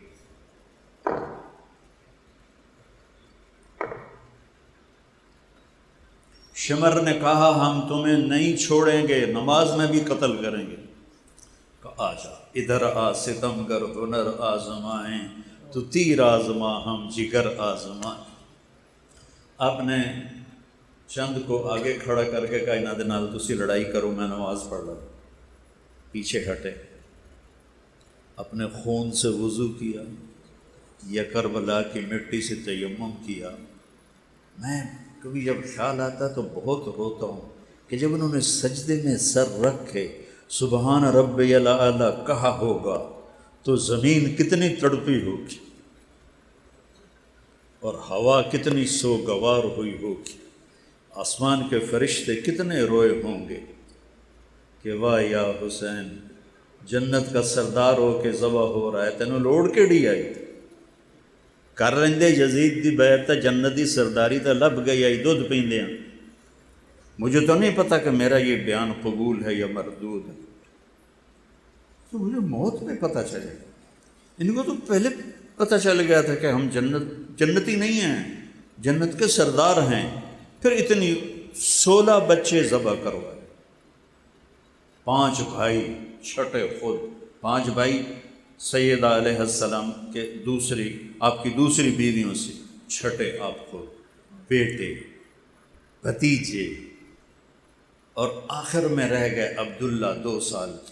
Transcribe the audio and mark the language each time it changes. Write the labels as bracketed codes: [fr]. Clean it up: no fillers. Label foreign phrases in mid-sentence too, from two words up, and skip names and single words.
[ur] شمر نے کہا ہم تمہیں نہیں چھوڑیں گے، نماز میں بھی قتل کریں گے۔ کہا آجا ادھر آ ستم گر ہنر آزمائیں، تو تیر آزما ہم جگر آزمائیں۔ آپ نے چند کو آگے کھڑا کر کے کہا [pa] انہاں دے نال تسی لڑائی کرو، [ur] میں نماز پڑھ رہا۔ پیچھے ہٹے، اپنے خون سے وضو کیا، یا کربلا کی مٹی سے تیمم کیا۔ میں کبھی جب خیال آتا تو بہت روتا ہوں کہ جب انہوں نے سجدے میں سر رکھ کے [ar] سبحان ربی الاعلی [ur] کہا ہوگا تو زمین کتنی تڑپی ہوگی اور ہوا کتنی سوگوار ہوئی ہوگی، آسمان کے فرشتے کتنے روئے ہوں گے کہ واہ یا حسین، جنت کا سردار ہو کے ذبح ہو رہا ہے، [pa] تینوں لوڑ کیڑی آئی؟ کر لیندے یزید دی بیعت تے جنتی سرداری تے لب گئی آئی، دودھ پیندے ہیں۔ [ur] مجھے تو نہیں پتا کہ میرا یہ بیان قبول ہے یا مردود ہے، تو مجھے موت میں پتہ چلے۔ ان کو تو پہلے پتہ چل گیا تھا کہ ہم جنتی نہیں ہیں، جنت کے سردار ہیں، پھر اتنی 16 بچے ذبح کروائے، 5 بھائی چھٹے خود، 5 بھائی سیدہ علیہ السلام کے آپ کی دوسری بیویوں سے، چھٹے آپ خود، بیٹے، بھتیجے، اور آخر میں رہ گئے عبداللہ 2 سال کے۔